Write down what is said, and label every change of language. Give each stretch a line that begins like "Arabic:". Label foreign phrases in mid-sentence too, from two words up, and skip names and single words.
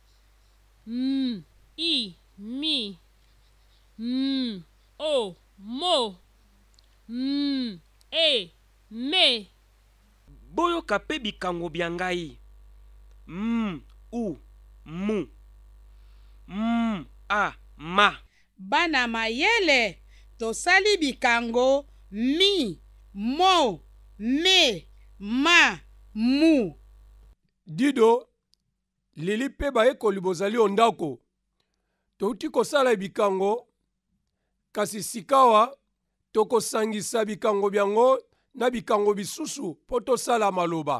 Lingala: I, mi. O, mo. E, me. boyoka mpe bikango bya ngai. U, mu. A, ma. Bana mayele tosali bikango mi, mo, me, ma, mu. Dido, lili mpe bayekoli bozali ondako. Touti kosala bikango, kasi sikawa tokosangisa bikango byango na bikango bisusu mpo tosala maloba.